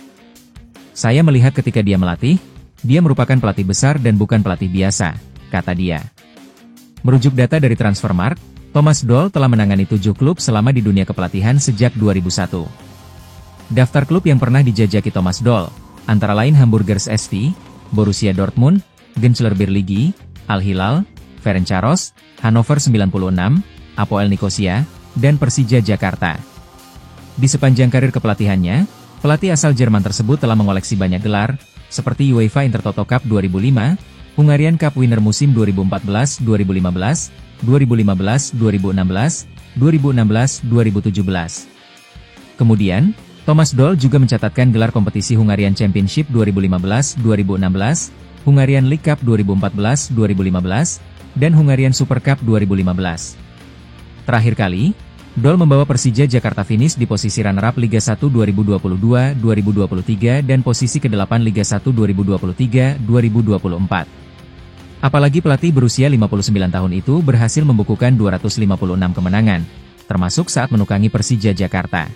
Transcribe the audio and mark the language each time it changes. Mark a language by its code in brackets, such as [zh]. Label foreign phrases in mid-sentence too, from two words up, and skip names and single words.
[id] Saya melihat ketika dia melatih, dia merupakan pelatih besar dan bukan pelatih biasa, kata dia. Merujuk data dari Transfermarkt, Thomas Doll telah menangani 7 klub selama di dunia kepelatihan sejak 2001. Daftar klub yang pernah dijajaki Thomas Doll, antara lain Hamburgers SV, Borussia Dortmund, Gençler Birliği, Al Hilal, Ferencvaros, Hannover 96, Apoel Nicosia, dan Persija Jakarta. Di sepanjang karir kepelatihannya, pelatih asal Jerman tersebut telah mengoleksi banyak gelar, seperti UEFA Intertoto Cup 2005, Hungarian Cup Winner musim 2014-2015, 2015-2016, 2016-2017. Kemudian, Thomas Doll juga mencatatkan gelar kompetisi Hungarian Championship 2015-2016, Hungarian League Cup 2014-2015, dan Hungarian Super Cup 2015. Terakhir kali, Doll membawa Persija Jakarta finish di posisi runner-up Liga 1 2022-2023 dan posisi ke-8 Liga 1 2023-2024. Apalagi pelatih berusia 59 tahun itu berhasil membukukan 256 kemenangan, termasuk saat menukangi Persija Jakarta.